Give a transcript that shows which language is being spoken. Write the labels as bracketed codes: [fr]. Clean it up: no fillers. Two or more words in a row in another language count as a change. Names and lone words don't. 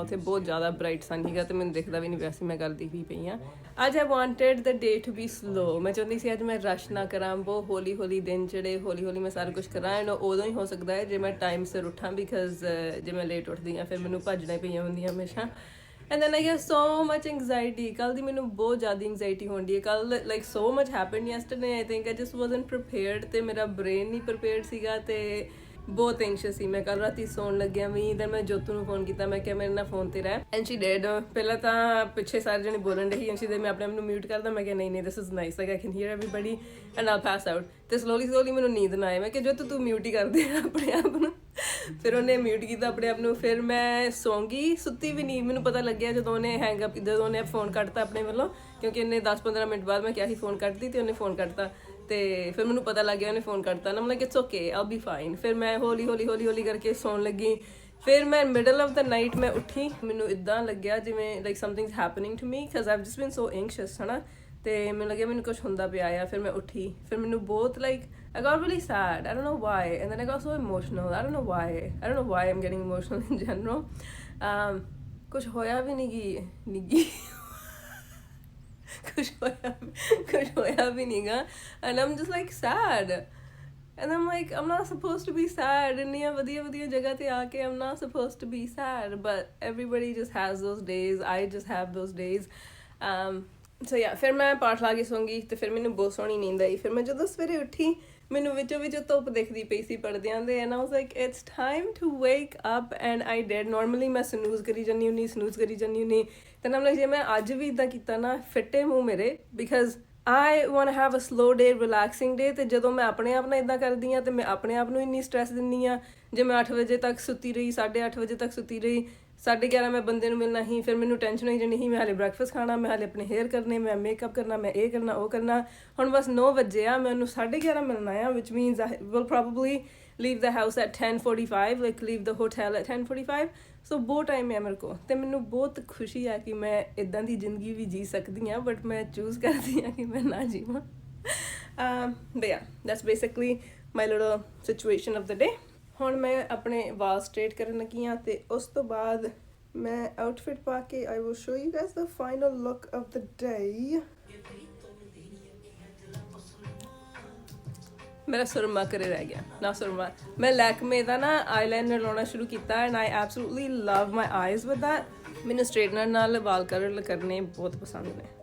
[pa] ਉੱਥੇ ਬਹੁਤ ਜ਼ਿਆਦਾ ਬ੍ਰਾਈਟ ਸਨ ਸੀਗਾ ਤੇ ਮੈਨੂੰ ਦਿਖਦਾ ਵੀ ਨਹੀਂ ਪਿਆ ਸੀ ਮੈਂ ਕਰਦੀ ਵੀ ਪਈ ਹਾਂ. [en] ਅੱਜ I wanted the day to be slow. [pa] ਮੈਂ ਚਾਹੁੰਦੀ ਸੀ ਅੱਜ ਮੈਂ ਰਸ਼ ਨਾ ਕਰਾਂ, ਬਹੁਤ ਹੌਲੀ ਦਿਨ ਜਿਹੜੇ ਹੌਲੀ ਮੈਂ ਸਾਰਾ ਕੁਝ ਕਰਾਂ. ਐਂਡ ਉਦੋਂ ਹੀ ਹੋ ਸਕਦਾ ਹੈ ਜੇ ਮੈਂ ਟਾਈਮ ਸਿਰ ਉੱਠਾਂ, ਬਿਕਾਜ਼ ਜੇ ਮੈਂ ਲੇਟ ਉੱਠਦੀ ਹਾਂ ਫਿਰ ਮੈਨੂੰ ਭੱਜਣਾ ਹੀ ਪਈਆਂ ਹੁੰਦੀਆਂ ਹਮੇਸ਼ਾ. [en] And then I get so much anxiety. [pa] ਕੱਲ ਦੀ ਮੈਨੂੰ ਬਹੁਤ ਜ਼ਿਆਦਾ anxiety ਹੋਣ ਦੀ ਹੈ. [en] ਕੱਲ like so much happened yesterday. I think I just wasn't prepared [pa] ਤੇ ਮੇਰਾ brain ਨਹੀਂ prepared ਸੀਗਾ ਤੇ ਬਹੁਤ ਐਂਸ਼ੀਅਸ ਸੀ ਮੈਂ. ਕੱਲ ਰਾਤੀ ਸੌਣ ਲੱਗਿਆ ਵੀ then ਮੈਂ ਜੋਤੂ ਨੂੰ ਫੋਨ ਕੀਤਾ, ਮੈਂ ਕਿਹਾ ਮੇਰੇ ਨਾਲ ਫੋਨ ਤੇ ਰਹਿ. [en] and she did. [pa] ਪਹਿਲਾਂ ਤਾਂ ਪਿੱਛੇ ਸਾਰੇ ਜਣੇ ਬੋਲਣ ਰਹੀ [en] and she [pa] ਦੇ ਮੈਂ ਆਪਣੇ ਆਪ ਨੂੰ ਮਿਊਟ ਕਰਦਾ. ਮੈਂ ਕਿਹਾ ਨਹੀਂ [en] this is nice, like I can hear everybody and I'll pass out. [pa] ਤੇ slowly ਮੈਨੂੰ ਨੀਂਦ ਨਾ ਆਏ. ਮੈਂ ਕਿਹਾ ਜੋਤੂ ਤੂੰ ਮਿਊਟ ਹੀ ਕਰਦੇ ਆਪਣੇ ਆਪ ਨੂੰ. ਫਿਰ ਉਹਨੇ ਮਿਊਟ ਕੀਤਾ ਆਪਣੇ ਆਪ ਨੂੰ. ਫਿਰ ਮੈਂ ਸੌਂ ਗਈ, ਸੁੱਤੀ ਵੀ ਨਹੀਂ. ਮੈਨੂੰ ਪਤਾ ਲੱਗਿਆ ਜਦੋਂ ਉਹਨੇ ਫੋਨ ਕੱਟਤਾ ਆਪਣੇ ਵੱਲੋਂ, ਕਿਉਂਕਿ ਇਹਨੇ 10-15 ਮਿੰਟ ਬਾਅਦ ਮੈਂ ਕਿਹਾ ਸੀ ਫੋਨ ਕੱਟਦੀ ਤੇ ਉਹਨੇ ਫੋਨ ਕੱਟਤਾ. ਤੇ ਫਿਰ ਮੈਨੂੰ ਪਤਾ ਲੱਗ ਗਿਆ ਉਹਨੇ ਫੋਨ ਕਰਤਾ ਨਾ. ਮੈਂ [en] like it's okay, all be fine. [pa] ਫਿਰ ਮੈਂ ਹੌਲੀ ਕਰਕੇ ਸੌਣ ਲੱਗੀ. ਫਿਰ ਮੈਂ [en] middle of the night [pa] ਮੈਂ ਉੱਠੀ. ਮੈਨੂੰ ਇੱਦਾਂ ਲੱਗਿਆ ਜਿਵੇਂ [en] like something's happening to me because I've just been so anxious [pa] ਹੈ ਨਾ. ਤੇ ਮੈਨੂੰ ਲੱਗਿਆ ਮੈਨੂੰ ਕੁਛ ਹੁੰਦਾ ਪਿਆ ਆ. ਫਿਰ ਮੈਂ ਉੱਠੀ. ਫਿਰ ਮੈਨੂੰ ਬਹੁਤ ਲਾਈਕ [en] I got really sad. I don't know why. And then I got so emotional. I don't know why I'm getting emotional in general. [pa] ਕੁਛ ਹੋਇਆ ਵੀ ਨਹੀਂ ਗੀ ਕੁਛ ਹੋਇਆ ਵੀ ਨਹੀਂਗਾ. [en] And I'm just like sad. And I'm like, I'm not supposed to be sad. [pa] ਇੰਨੀਆਂ ਵਧੀਆ ਜਗ੍ਹਾ ਤੇ ਆ ਕੇ [en] I'm not supposed to be sad. But everybody just has those days. I just have those days. So yeah, [pa] ਫਿਰ ਮੈਂ ਪਾਠ ਲਾ ਕੇ ਸੌਂਗੀ ਤੇ ਫਿਰ ਮੈਨੂੰ ਬਹੁਤ ਸੋਹਣੀ ਨੀਂਦ ਆਈ. ਫਿਰ ਮੈਂ ਜਦੋਂ ਸਵੇਰੇ ਉੱਠੀ ਮੈਨੂੰ ਵਿੱਚੋਂ ਵਿੱਚ ਧੁੱਪ ਦਿਖਦੀ ਪਈ ਸੀ ਪਰਦਿਆਂ ਦੇ [en] and I was like it's time to wake up and I did [pa] ਨਾਰਮਲੀ ਮੈਂ ਸਨੂਜ਼ ਕਰੀ ਜਾਂਦੀ ਹੁੰਦੀ ਤੇ ਨਾ ਜੇ ਮੈਂ ਅੱਜ ਵੀ ਇਦਾਂ ਕੀਤਾ ਨਾ ਫਿੱਟੇ ਮੂੰਹ ਮੇਰੇ ਬਿਕਾਜ਼ [en] I want to have a slow day, relaxing day [pa] ਤੇ ਜਦੋਂ ਮੈਂ ਆਪਣੇ ਆਪ ਨਾਲ ਇਦਾਂ ਕਰਦੀ ਆ ਤੇ ਮੈਂ ਆਪਣੇ ਆਪ ਨੂੰ ਇੰਨੀ ਸਟ੍ਰੈਸ ਦਿੰਦੀ ਆ ਜੇ ਮੈਂ 8 ਵਜੇ ਤੱਕ ਸੁੱਤੀ ਰਹੀ 8:30 ਵਜੇ ਤੱਕ ਸੁੱਤੀ ਰਹੀ 11:30 ਮੈਂ ਬੰਦੇ ਨੂੰ ਮਿਲਣਾ ਹੀ ਫਿਰ ਮੈਨੂੰ ਟੈਨਸ਼ਨ ਹੋਈ ਜਾਣੀ ਸੀ ਮੈਂ ਹਾਲੇ ਬ੍ਰੈਕਫਾਸਟ ਖਾਣਾ ਮੈਂ ਹਾਲੇ ਆਪਣੇ ਹੇਅਰ ਕਰਨੇ ਮੈਂ ਮੇਕਅਪ ਕਰਨਾ ਮੈਂ ਇਹ ਕਰਨਾ ਉਹ ਕਰਨਾ ਹੁਣ ਬਸ 9 ਵਜੇ ਆ ਮੈਂ ਉਹਨੂੰ 11:30 ਮਿਲਣਾ ਆ [en] which means I will probably leave the house at [pa] 10:45 [en] like leave the hotel at [pa] 10:45 ਸੋ ਬਹੁਤ ਟਾਈਮ ਹੈ ਮੇਰੇ ਕੋਲ ਤੇ ਮੈਨੂੰ ਬਹੁਤ ਖੁਸ਼ੀ ਹੈ ਕਿ ਮੈਂ ਇਦਾਂ ਦੀ ਜ਼ਿੰਦਗੀ ਵੀ ਜੀ ਸਕਦੀ ਹਾਂ ਬਟ ਮੈਂ ਚੂਜ਼ ਕਰਦੀ ਹਾਂ ਕਿ ਮੈਂ ਨਾ ਜੀਵਾਂ [en] but yeah that's basically my little situation of the day [pa] ਹੁਣ ਮੈਂ ਆਪਣੇ ਵਾਲ ਸਟ੍ਰੇਟ ਕਰਨ ਲੱਗੀ ਹਾਂ ਤੇ ਉਸ ਤੋਂ ਬਾਅਦ ਮੈਂ ਆਊਟਫਿਟ ਪਾ ਕੇ [en] I will show you guys the final look of the day [pa] ਮੇਰਾ ਸੁਰਮਾ ਕਰੇ ਰਹਿ ਗਿਆ ਨਾ ਸੁਰਮਾ ਮੈਂ ਲੈਕਮੇ ਦਾ ਨਾ ਆਈਲਾਈਨਰ ਲਾਉਣਾ ਸ਼ੁਰੂ ਕੀਤਾ [en] and I absolutely love my eyes with that [pa] ਮੈਨੂੰ ਸਟ੍ਰੇਟਨਰ ਨਾਲ ਵਾਲ ਕਰਲ ਕਰਨੇ ਬਹੁਤ ਪਸੰਦ ਨੇ